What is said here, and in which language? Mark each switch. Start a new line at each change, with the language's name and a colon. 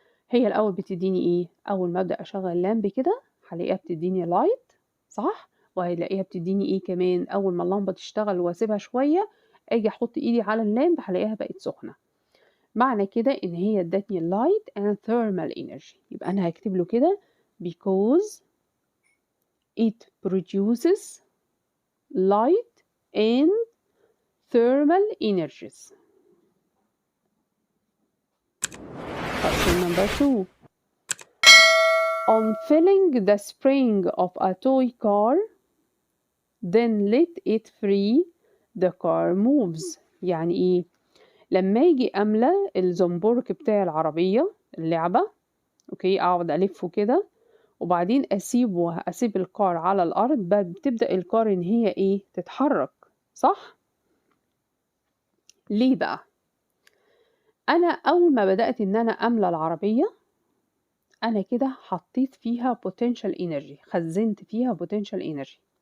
Arabic: هي الاول بتديني اول ما ابدا اشغل اللامب كده هلاقيها بتديني لايت، صح؟ وهلاقيها بتديني كمان اول ما اللمبه تشتغل واسيبها شويه اجي احط ايدي على اللامب هلاقيها بقت سخنه. معنى كده ان هي ادتني
English: light and thermal energy.
Arabic: يبقى انا هكتب له كده
English: because it produces light and thermal energies. Question number 2. On filling the spring of a toy car, then let it free, the car moves.
Arabic: يعني ايه؟ لما اجي املى الزنبرك بتاع العربية اللعبة، اوكي، اقعد الفه كده وبعدين اسيب الكار على الارض، بتبدأ الكار ان هي تتحرك، صح؟ ليه بقى؟ انا اول ما بدأت ان انا املى العربية انا كده حطيت فيها potential energy، خزنت فيها potential energy.